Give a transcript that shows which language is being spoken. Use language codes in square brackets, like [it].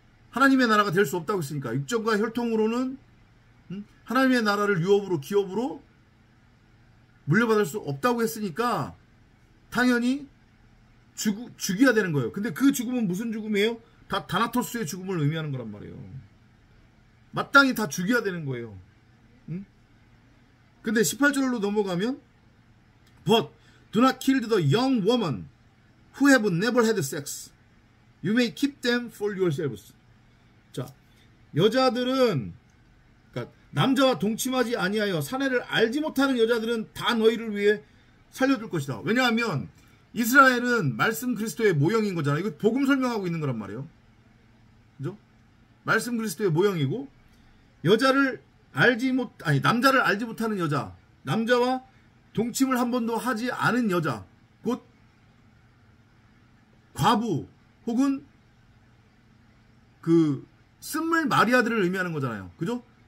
[ko] 하나님의 나라가 될 수 없다고 했으니까, 육정과 혈통으로는 하나님의 나라를 유업으로, 기업으로 물려받을 수 없다고 했으니까 당연히 죽여야 되는 거예요. 근데 그 죽음은 무슨 죽음이에요? 다 다나토스의 죽음을 의미하는 거란 말이에요. 마땅히 다 죽여야 되는 거예요. 응? 근데 18절로 넘어가면 [en] But do not kill the young woman who have never had sex. You may keep them for yourselves. [ko] 자, 여자들은, 그러니까 남자와 동침하지 아니하여 사내를 알지 못하는 여자들은 다 너희를 위해 살려둘 것이다. 왜냐하면 이스라엘은 말씀 그리스도의 모형인 거잖아요. 이거 복음 설명하고 있는 거란 말이에요. 그죠? 말씀 그리스도의 모형이고, 남자를 알지 못하는 여자, 남자와 동침을 한 번도 하지 않은 여자, 곧 과부 혹은 그 쓴물 마리아들을 의미하는 거잖아요. 그죠?